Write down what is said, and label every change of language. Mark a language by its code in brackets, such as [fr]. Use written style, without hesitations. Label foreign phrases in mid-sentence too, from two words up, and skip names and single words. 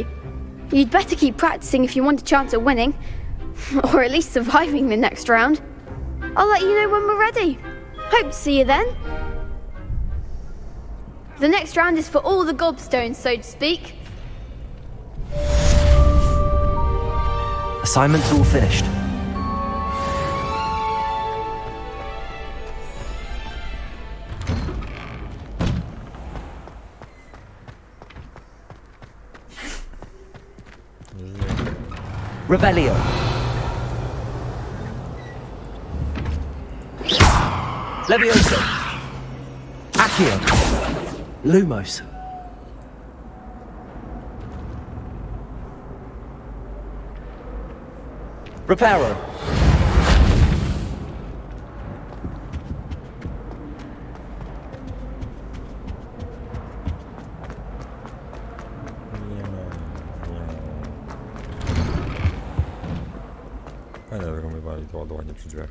[en] You'd better keep practicing if you want a chance at winning, or at least surviving the next round. I'll let you know when we're ready. Hope to see you then. The next round is for all the gobstones, so to speak. Assignment's all finished. Revelio. Leviosa. Accio. Lumos. Reparo. [pl] Fajnie, że my wali to ładowanie przy drzwiach.